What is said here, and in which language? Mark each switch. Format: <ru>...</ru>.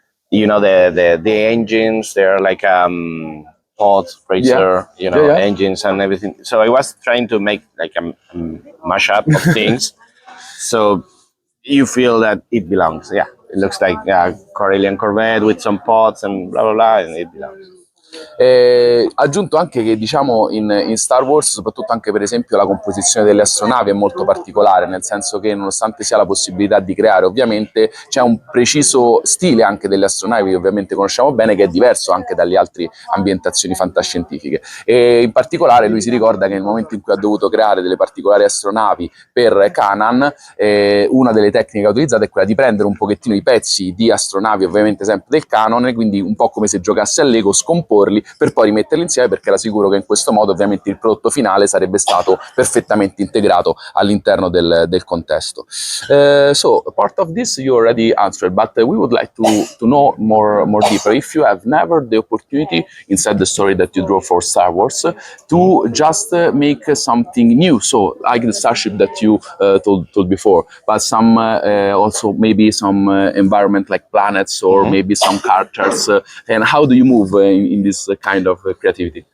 <en>You know the engines. They're like pods, racer, engines and everything. So I was trying to make like a mashup of things, so you feel that it belongs. Yeah, it looks like a Corellian Corvette with some pods and blah blah blah, and it belongs.</en> <it>Ha aggiunto anche che, diciamo, in Star Wars, soprattutto anche per esempio la composizione delle astronavi è molto particolare, nel senso che nonostante sia la possibilità di creare, ovviamente c'è un preciso stile anche delle astronavi che ovviamente conosciamo bene, che è diverso anche dalle altre ambientazioni fantascientifiche. E in particolare lui si ricorda che nel momento in cui ha dovuto creare delle particolari astronavi per Kanan, una delle tecniche utilizzate è quella di prendere un pochettino i pezzi di astronavi, ovviamente sempre del canon, quindi un po' come se giocasse a Lego, scomporli per poi rimetterli insieme, perché era sicuro che in questo modo ovviamente il prodotto finale sarebbe stato perfettamente integrato all'interno del contesto.</it> <en>So part of this you already answered, but we would like to know more deeper. If you have never the opportunity inside the story that you draw for Star Wars to just make something new, so like the starship that you told before, but some also maybe some environment like planets or maybe some characters, and how do you move in this kind of creativity?</en>